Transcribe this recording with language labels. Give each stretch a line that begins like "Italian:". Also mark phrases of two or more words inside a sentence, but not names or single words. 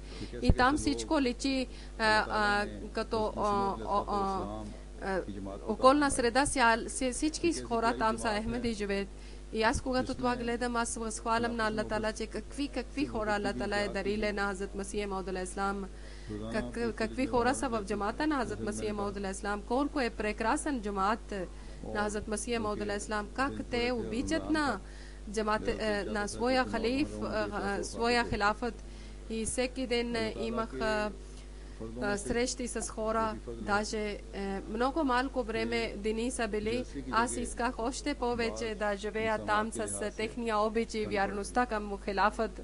Bulgarian: И там всичко личи като околна среда, всички хора там са Ахмеди живеят. И аз когато това гледам, аз възхвалям на Аллах Таала, че какви хора Аллах Таала е дарили на Хазрат Масия Мауд
Arabic: عليه السلام.
Bulgarian: Какви хора са в джамата на Хазрат Масия Мауд
Arabic: عليه السلام.
Bulgarian: Колко е прекрасен джамат на Хазрат Масия Мауд
Arabic: عليه السلام.
Bulgarian: Как те обичат на джамата, на своя халиф, своя хилафът. И всеки ден имах срещи с хора, даже много малко време дни са били. Аз исках още повече да живея там с техния обич и вярността към хилафът.